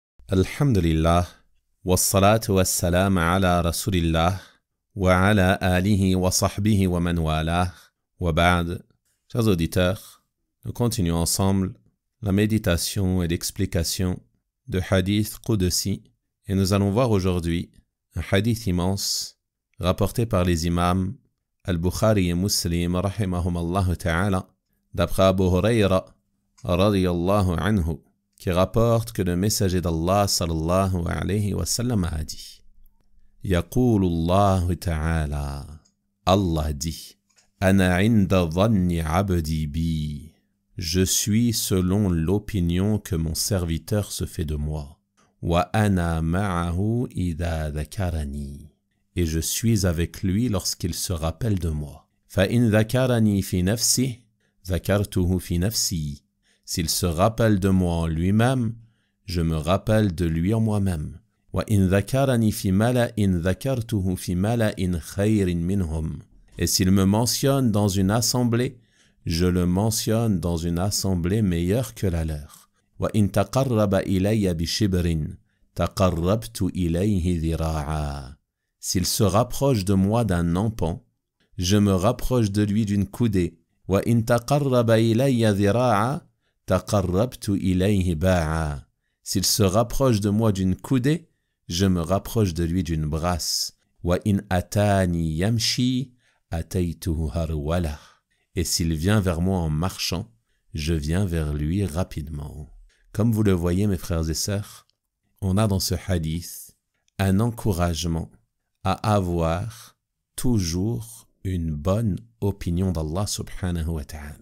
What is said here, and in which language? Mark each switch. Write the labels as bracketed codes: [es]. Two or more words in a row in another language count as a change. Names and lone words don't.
[ar] الحمد لله والصلاة والسلام على رسول الله وعلى آله وصحبه ومن والاه وبعد. [fr] Chers auditeurs, nous continuons ensemble la méditation et l'explication de [ar] حديث قدسي, [fr] et nous allons voir aujourd'hui un hadith immense rapporté par les imams Al-Bukhari et Muslim [ar] رحمهم الله تعالى [fr] d'après Abu Hurayra [ar] رضي الله عنه, [fr] qui rapporte que le messager d'Allah [ar] صلى الله عليه وسلم [fr] a dit: [ar] يقول الله تعالى, Allah dit, أنا عند ظن عبدي بي, [fr] je suis selon l'opinion que mon serviteur se fait de moi. [ar] وأنا معه إذا ذكرني, [fr] et je suis avec lui lorsqu'il se rappelle de moi. [ar] فإن ذكرني في نفسي ذكرته في نفسي, dhakartuhu fi nafsi. [fr] S'il se rappelle de moi en lui-même, je me rappelle de lui en moi-même. [ar] وإن ذكرني في ملإ ذكرته في ملإ خير منهم. [fr] Et s'il me mentionne dans une assemblée, je le mentionne dans une assemblée meilleure que la leur. [ar] وإن تقرب إلي بشبر تقربت إليه ذراعا. [fr] S'il se rapproche de moi d'un empan, je me rapproche de lui d'une coudée. [ar] وإن تقرب إلي ذراعا تقربت إليه باعا. [fr] S'il se rapproche de moi d'une coudée, je me rapproche de lui d'une brasse. [ar] وإن أتاني يمشي أتيته هرولة. [fr] Et s'il vient vers moi en marchant, je viens vers lui rapidement. Comme vous le voyez, mes frères et sœurs, on a dans ce hadith un encouragement à avoir toujours une bonne opinion d'Allah [ar] سبحانه وتعالى.